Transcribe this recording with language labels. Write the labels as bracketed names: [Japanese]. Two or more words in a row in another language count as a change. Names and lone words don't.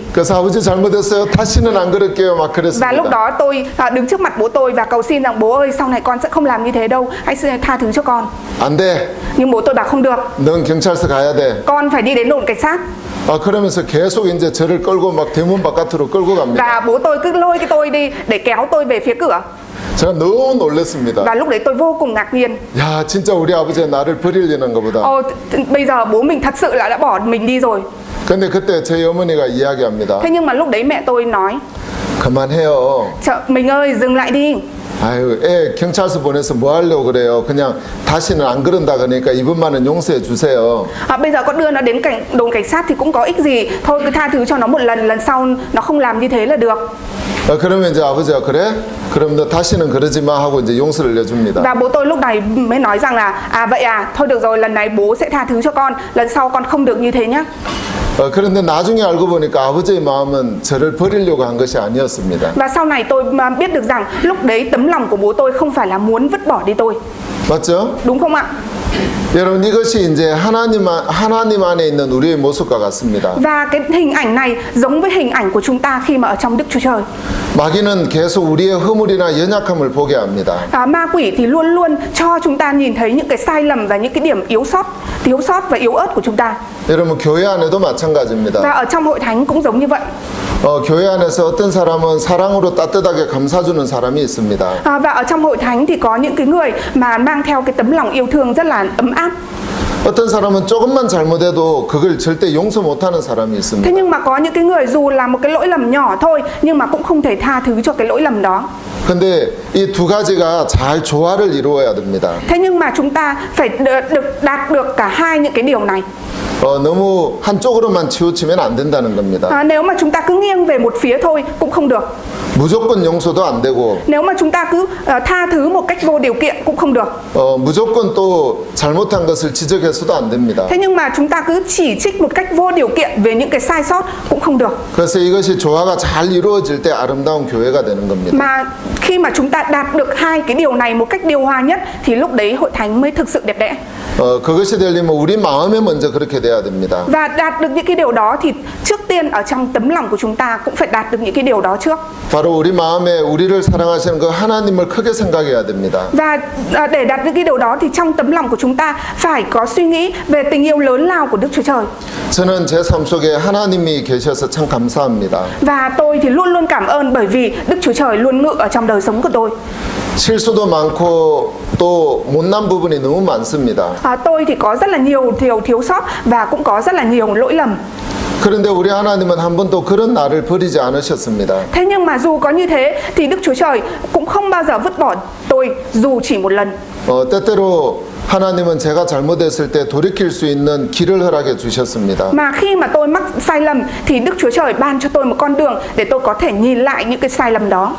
[Korean] 그래서 아버지 잘못했어요. 다시는 안 그럴게요. 막 [Vietnamese] Và lúc [Korean] 그랬습니다. [Vietnamese] đó tôi đứng trước mặt bố tôi và cầu xin rằng bố ơi, sau này con sẽ không làm như thế đâu, hãy tha thứ cho con. [Korean] 안 돼. [Vietnamese] Nhưng bố tôi bảo không được, [Korean] 넌 경찰서 가야 돼. [Vietnamese] con phải đi đến đồn cảnh sát. [Korean] 그러면서 계속 이제 저를 끌고 막 대문 바깥으로 끌고 갑니다. [Vietnamese] Và bố tôi cứ lôi cái tôi đi để kéo tôi về phía cửa. [Korean] 제가 너무 놀랐습니다. [Vietnamese] Và lúc đấy tôi vô cùng ngạc nhiên. [Korean] 야, 진짜 우리 아버지가 나를 버리려는 것보다. [Vietnamese] Bây giờ bố mình thật sự là đã bỏ mình đi rồi. [Korean] 근데 그때 저희 어머니가 이야기합니다. [Vietnamese] Thế nhưng mà lúc đấy mẹ tôi nói, [Korean] 그만해요. [Vietnamese] mình ơi, dừng lại đi. [Korean] 아유, 애 경찰서 보내서 뭐 하려고 그래요? 그냥 다시는 안 그런다 그러니까 이번만은 용서해 주세요. [Vietnamese] Bây giờ con đưa nó đến đồn cảnh sát thì cũng có ích gì. Thôi cứ tha thứ cho nó một lần sau nó không làm như thế là được. [Korean] 그러면 이제 아버지가 그래? 그럼 너 다시는 그러지 마 하고 이제 용서를 내줍니다. [Vietnamese] Và bố tôi lúc này mới nói rằng là vậy thôi được rồi, lần này bố sẽ tha thứ cho con, lần sau con không được như thế nhá. [Korean] 그런데 나중에 알고 보니까 아버지의 마음은 저를 버리려고 한 것이 아니었습니다. [Vietnamese] Và sau này tôi biết được rằng lúc đấy tấm lòng của bố tôi không phải là muốn vứt bỏ đi tôi. [Korean] 맞죠? [Vietnamese] Đúng không ạ? [Korean] 여러분 이것이 이제 하나님 안에 있는 우리의 모습과 같습니다. [Vietnamese] Và cái hình ảnh này giống với hình ảnh của chúng ta khi mà ở trong Đức Chúa Trời. [Korean] 마귀는 계속 우리의 허물이나 연약함을 보게 합니다. [Vietnamese] Ma quỷ thì luôn luôn cho chúng ta nhìn thấy những cái sai lầm và những cái điểm thiếu sót và yếu ớt của chúng ta. [Korean] 여러분 교회 안에도 마찬가지입니다. [Vietnamese] Và ở trong hội thánh cũng giống như vậy. [Korean] 교회 안에서 어떤 사람은 사랑으로 따뜻하게 감싸주는 사람이 있습니다. [Vietnamese] Và ở trong hội thánh thì có những cái người mà mang theo cái tấm lòng yêu thương rất là ấm áp. [Korean] 어떤 사람은 조금만 잘못해도 그걸 절대 용서 못하는 사람이 있습니다. [Vietnamese] Thế nhưng mà có những cái người dù là một cái lỗi lầm nhỏ thôi nhưng mà cũng không thể tha thứ cho cái lỗi lầm đó. [Korean] 근데 이 두 가지가 잘 조화를 이루어야 됩니다. [Vietnamese] Thế nhưng mà chúng ta phải đạt được cả hai những cái điều này. [Korean] 너무 한쪽으로만 치우치면 안 된다는 겁니다. [Vietnamese] Nếu mà chúng ta cứ nghiêng về một phía thôi cũng không được. [Korean] 무조건 용서도 안 되고. [Vietnamese] Nếu mà chúng ta cứ tha thứ một cách vô điều kiện cũng không được. [Korean] 무조건 또 잘못한 것을 지적해서도 안 됩니다. [Vietnamese] Thế nhưng mà chúng ta cứ chỉ trích một cách vô điều kiện về những cái sai sót cũng không được. [Korean] 그래서 이것이 조화가 잘 이루어질 때 아름다운 교회가 되는 겁니다. [Vietnamese] Mà khi mà chúng ta đạt được hai cái điều này một cách điều hòa nhất thì lúc đấy hội thánh mới thực sự đẹp đẽ. [Korean] 그것이 되려면 우리 마음에 먼저 그렇게 돼야 됩니다. [Vietnamese] Và đạt được những cái điều đó thì trước tiên ở trong tấm lòng của chúng ta cũng phải đạt được những cái điều đó trước. [Korean] 바로 우리 마음에 우리를 사랑하시는 그 하나님을 크게 생각해야 됩니다. [Vietnamese] Và để đạt được cái điều đó thì trong tấm lòng của chúng ta phải có suy nghĩ về tình yêu lớn lao của Đức Chúa Trời. [Korean] 저는 제 삶 속에 하나님이 계셔서 참 감사합니다. [Vietnamese] Và tôi thì luôn luôn cảm ơn bởi vì Đức Chúa Trời luôn ngự ở trong đời sống của tôi. [Korean] 실수도 많고 또 못난 부분이 너무 많습니다. [Vietnamese] Tôi thì có rất là nhiều thiếu sót và cũng có rất là nhiều lỗi lầm. [Korean] 그런데 우리 하나님은 한 번도 그런 나를 버리지 않으셨습니다. [Vietnamese] Thế nhưng mà dù có như thế thì Đức Chúa Trời cũng không bao giờ vứt bỏ tôi dù chỉ một lần. [Korean] 때때로 하나님은 제가 잘못했을 때 돌이킬 수 있는 길을 허락해 주셨습니다. [Vietnamese] Mà khi mà tôi mắc sai lầm thì Đức Chúa Trời ban cho tôi một con đường để tôi có thể nhìn lại những cái sai lầm đó.